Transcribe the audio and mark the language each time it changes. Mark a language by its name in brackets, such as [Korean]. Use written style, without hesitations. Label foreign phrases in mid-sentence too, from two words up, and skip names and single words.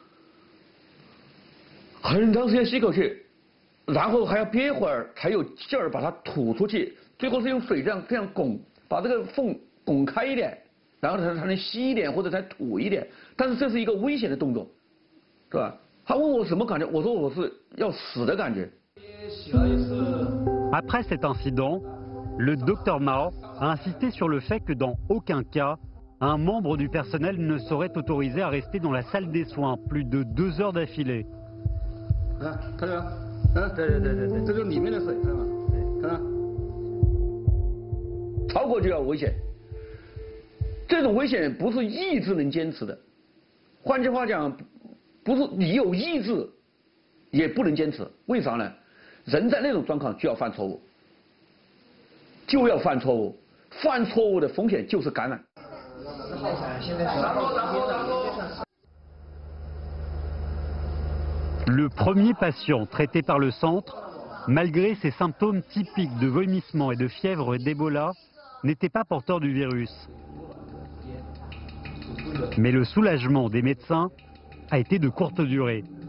[Chinese] 很长时间吸口气，然后还要憋会儿才有劲儿把它吐出去，最后是用水这样拱，把这个缝拱开一点，然后才能吸一点或者才吐一点。但是这是一个危险的动作，是吧？他问我什么感觉，我说我是要死的感觉。洗了一次。 [French] Après cet incident, le docteur Mao a insisté sur le fait que dans aucun cas, un membre du personnel ne serait autorisé à rester dans la salle des soins plus de 2 heures d'affilée. [Chinese] 看见没？对，这就是里面的水，看到吗？看到。超过就要危险，这种危险不是意志能坚持的。换句话讲，不是你有意志也不能坚持。为啥呢？人在那种状况就要犯错误，犯错误的风险就是感染。 [French] Le premier patient traité par le centre, malgré ses symptômes typiques de vomissement et de fièvre d'Ebola, n'était pas porteur du virus. Mais le soulagement des médecins a été de courte durée.